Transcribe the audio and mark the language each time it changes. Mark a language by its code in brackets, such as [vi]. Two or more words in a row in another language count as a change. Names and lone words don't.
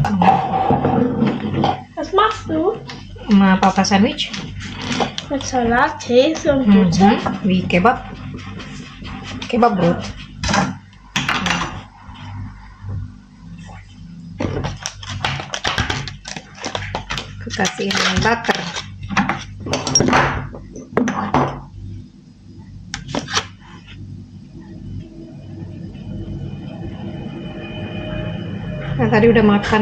[de] Was machst du? [id] Sama papa sandwich. [de] Mit Salat, Käse und Butter. Wie kebab. Kebab brot. [id] Aku kasih ini butter. Nah, tadi udah makan.